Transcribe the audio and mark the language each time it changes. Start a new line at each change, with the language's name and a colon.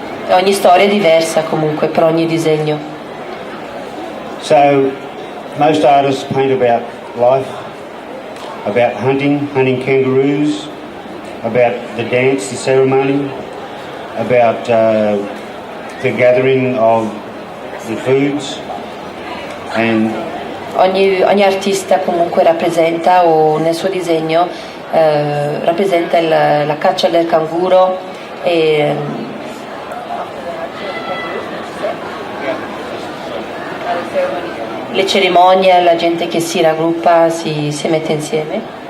Italian: Ogni storia è diversa comunque per ogni disegno.
English: So most artists paint about life, about hunting kangaroos, about the dance, the ceremony, about the gathering of the foods, and
Italian: ogni artista comunque rappresenta o nel suo disegno rappresenta la caccia del canguro e le cerimonie, la gente che si raggruppa, si mette insieme.